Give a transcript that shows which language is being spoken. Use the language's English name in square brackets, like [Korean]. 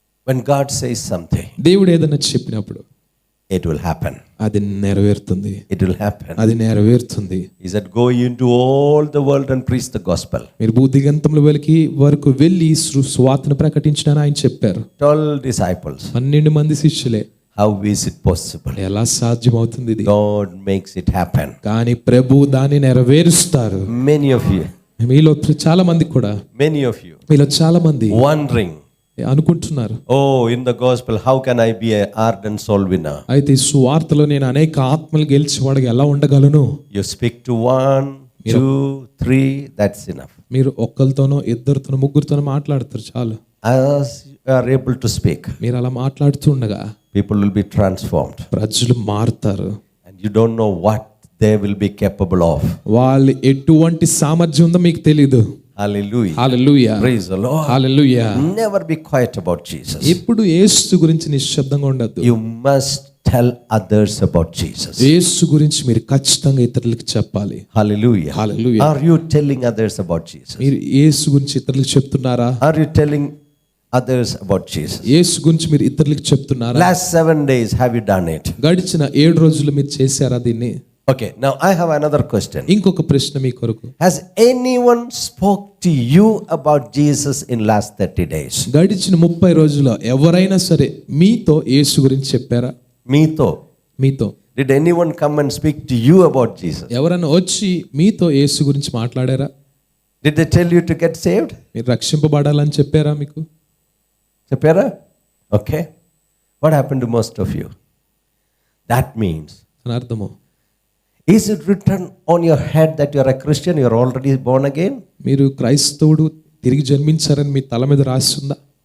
[English] When God says something, [Telugu] దేవుడు ఏదైనా చెప్పినప్పుడు [English] it will happen. [Telugu] అది నెరవేరుతుంది. [English] It will happen. [Telugu] అది నెరవేరుతుంది. [English] He said, go into all the world and preach the gospel. [Telugu] మీరు భూదిగంతముల వరకు వెళ్ళి సువార్తను ప్రకటించడానికి ఆయన చెప్పారు. [English] 12 disciples. [Telugu] 12 మంది శిష్యులే. [English] How is it possible? [Telugu] ఎలా సాధ్యమవుతుంది ఇది? [English] God makes it happen. [Telugu] కానీ ప్రభు దాన్ని నెరవేరుస్తారు. [English] Many of you. [Telugu] మీలో చాలా మంది కూడా. [English] Many of you. [Telugu] మీలో చాలా మంది [English] wondering. [Telugu] అనుకుంటున్నారు, [English] in the gospel how can I be an ardent soul winner? [Telugu] అయితే సువార్తలో నేను అనేక ఆత్మలు గెలిచేవాడిగా ఎలా ఉండగలను? [English] You speak to 1, 2, 3, that's enough. [Telugu] మీరు ఒక్కరితోనో ఇద్దరితోనో ముగ్గురితోనో మాట్లాడతారు చాలు. [English] As you are able to speak, [Telugu] మీరు అలా మాట్లాడుతూ ఉండగా [English] people will be transformed. [Telugu] ప్రజలు మారుతారు. [English] And you don't know what they will be capable of. [Telugu] వాళ్ళు ఎటువంటి సామర్థ్యం ఉందో మీకు తెలియదు. [English] Hallelujah. Hallelujah. Praise the Lord. Hallelujah. Never be quiet about Jesus. [Telugu] ఎప్పుడు యేసు గురించి నిశ్శబ్దంగా ఉండొద్దు. [English] You must tell others about Jesus. [Telugu] యేసు గురించి మీరు ఖచ్చితంగా ఇతరులకు చెప్పాలి. [English] Hallelujah. Hallelujah. Are you telling others about Jesus? [Telugu] మీరు యేసు గురించి ఇతరులకు చెప్తున్నారా? [English] Are you telling others about Jesus? [Telugu] యేసు గురించి మీరు ఇతరులకు చెప్తున్నారా? [English] Last 7 days have you done it? [Telugu] గడిచిన 7 రోజులు మీరు చేశారా దీన్ని? [English] Okay, now I have another question. [Telugu] ఇంకొక ప్రశ్న మీ కొరకు. [English] Has anyone spoke to you about Jesus in last 30 days? [Telugu] గడిచిన 30 రోజుల్లో ఎవరైనా సరే మీతో యేసు గురించి చెప్పారా? మీతో. [English] Did anyone come and speak to you about Jesus? [Telugu] ఎవరైనా వచ్చి మీతో యేసు గురించి మాట్లాడారా? [English] Did they tell you to get saved? [Telugu] మీరు రక్షింపబడాలని చెప్పారా మీకు? చెప్పారా? Okay. [English] What happened to most of you? That means, [Telugu] అని అర్థము. [English] is it written on your head that you are a Christian, you are already born again? [Telugu] మీరు క్రైస్తవుడు తిరిగి జన్మించారని మీ తల మీద రాస్తుందా?